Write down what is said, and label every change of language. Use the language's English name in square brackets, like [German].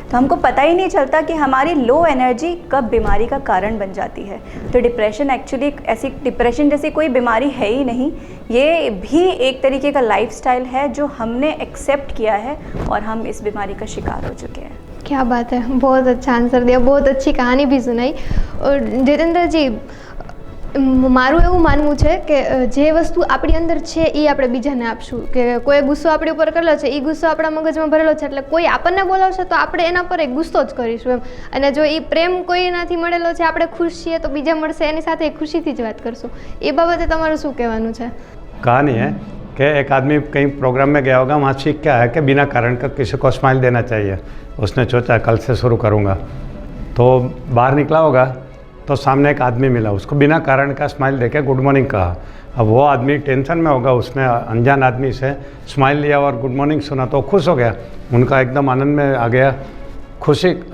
[Hindi] तो हमको पता ही नहीं चलता कि हमारी लो एनर्जी कब बीमारी का कारण बन जाती है। तो डिप्रेशन एक्चुअली ऐसी, डिप्रेशन जैसी कोई बीमारी है ही नहीं, ये भी एक तरीके का लाइफस्टाइल है जो हमने एक्सेप्ट किया है और हम इस बीमारी का शिकार हो चुके हैं। क्या बात है, बहुत अच्छा आंसर दिया, बहुत अच्छी कहानी भी सुनाई। [Gujarati] और जितेન્દ્રજી, મારું એવું માનવું છે કે જે વસ્તુ આપણી અંદર છે એ આપણે બીજાને આપશું, કે કોઈ ગુસ્સો આપણી ઉપર કરેલો છે એ ગુસ્સો આપણા મગજમાં ભરેલો છે એટલે કોઈ આપણને બોલાવશે તો આપણે એના પર એક ગુસ્સો જ કરીશું એમ, અને જો એ પ્રેમ કોઈનાથી મળેલો છે, આપણે ખુશ છીએ તો બીજા મળશે એની સાથે ખુશીથી જ વાત કરશું। એ બાબતે તમારું શું કહેવાનું છે? [Hindi] कहानी है कि एक आदमी कहीं प्रोग्राम में गया होगा, वहाँ सीख क्या है कि बिना कारण का किसी को स्माइल देना चाहिए। उसने सोचा कल से शुरू करूँगा, तो बाहर निकला होगा तो सामने एक आदमी मिला, उसको बिना कारण का स्माइल देके गुड मॉर्निंग कहा। अब वो आदमी टेंशन में होगा, उसने अनजान आदमी से स्माइल लिया और गुड मॉर्निंग सुना तो खुश हो गया, उनका एकदम आनंद में आ गया, खुशी।